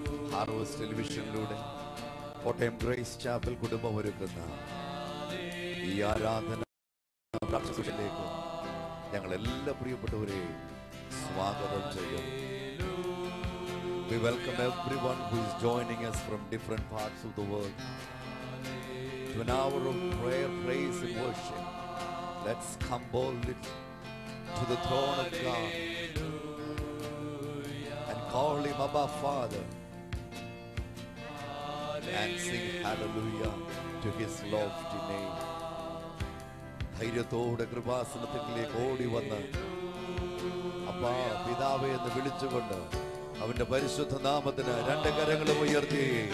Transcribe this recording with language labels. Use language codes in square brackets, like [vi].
[ml] Flowers ടെലിവിഷനിലൂടെ Kottayam grace chapel കുടുംബം ഒരുക്കുന്ന ഈ ആരാധന പ്രാർത്ഥനയിലേക്ക് ഞങ്ങൾ എല്ലാ പ്രിയപ്പെട്ടവരെയും സ്വാഗതം ചെയ്യുന്നു. [en] We welcome everyone who is joining us from different parts of the world to an hour of prayer, praise and worship. Let's come boldly to the throne of God and call him Abba Father and sing hallelujah to his lofty name. [ml] ധൈര്യത്തോടെ കൃപാസനത്തിലേക്ക് ഓടി വന്ന് അപ്പാ പിതാവേ എന്ന് വിളിച്ചുകൊണ്ട് അവന്റെ പരിശുദ്ധ നാമത്തിന് രണ്ട് കരങ്ങളും ഉയർത്തി